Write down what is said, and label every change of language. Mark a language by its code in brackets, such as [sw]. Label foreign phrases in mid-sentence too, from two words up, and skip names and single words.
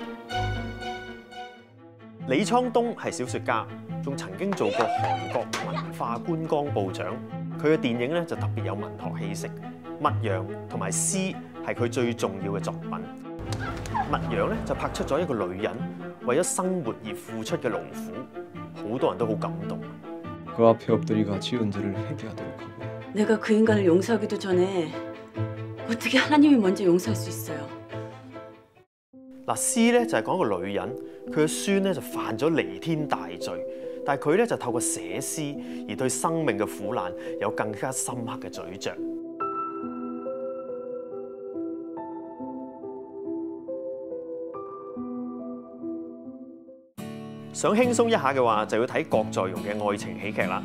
[yue] 李滄東係小説家，仲曾經做過韓國文化觀光部長。佢嘅電影咧就特別有文學氣息，《牧羊》同埋《詩》係佢最重要嘅作品。《牧羊》咧就拍出咗一個女人為咗生活而付出嘅勞苦，好多人都好感動。 [ko] 그 앞에 엎드리가 지은 죄를 회개하도록 하고. 내가 그 인간을 용서하기도 전에 어떻게 하나님이 먼저 용서할 수 있어요? [yue] 嗱，詩咧就係講一個女人，佢嘅孫咧就犯咗彌天大罪，但係佢咧就透過寫詩而對生命嘅苦難有更加深刻嘅咀嚼。想輕鬆一下嘅話，就要睇郭在容嘅愛情喜劇啦。